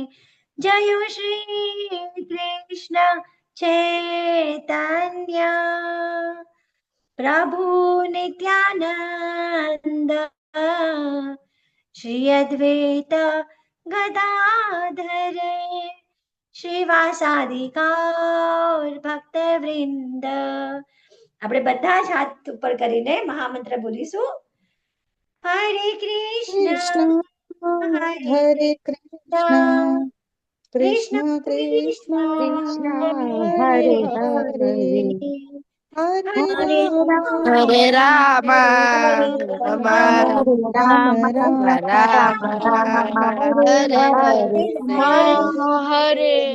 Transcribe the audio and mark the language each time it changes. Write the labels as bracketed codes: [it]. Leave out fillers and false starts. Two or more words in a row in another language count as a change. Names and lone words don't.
[sa] जय श्री कृष्ण चैतन्य प्रभु नित्यानंद श्री अद्वैत गदाधर श्रीवासादि गौर भक्तवृंद. [gu] આપણે બધા જ હાથ ઉપર કરીને મહામંત્ર બોલીશું. [sa] હરે કૃષ્ણ હરે કૃષ્ણ કૃષ્ણ કૃષ્ણ હરે હરે હરે રામ રામ રામ રામ હરે હરે.